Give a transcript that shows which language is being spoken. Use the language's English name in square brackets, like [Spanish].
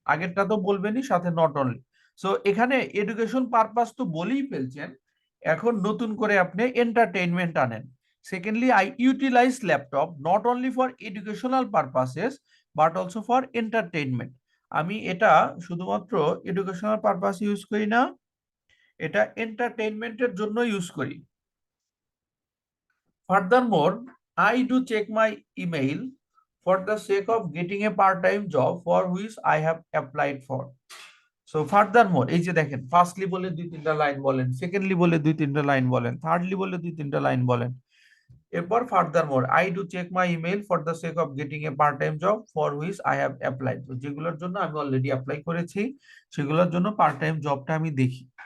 [Bangla] আগেরটা তো বলবেনই, সাথে নট অনলি। সো এখানে এডুকেশন পারপাস তো বলেই ফেলছেন, এখন নতুন করে আপনি এন্টারটেইনমেন্ট আনেন। [English] Secondly, I utilise laptop not only for educational purposes but also for entertainment. [Bangla] আমি এটা শুধুমাত্র এডুকেশনাল পারপাস ইউজ করি না, এটা এন্টারটেইনমেন্টের জন্য ইউজ করি। [English] Furthermore, I do check my email for the sake of getting a part-time job for which I have applied for. So furthermore, [Bangla] এই যে দেখেন, ফার্স্টলি বলে 2-3টা লাইন বলেন, সেকেন্ডলি বলে 2-3টা লাইন বলেন, থার্ডলি বলে 2-3টা লাইন বলেন, এরপর [English] Furthermore, I do check my email for the sake of getting a part time job for which I have applied. [Bangla] যেগুলোর জন্য আমি অলরেডি অ্যাপ্লাই করেছি, সেগুলোর জন্য পার্ট টাইম জবটা আমি দেখি।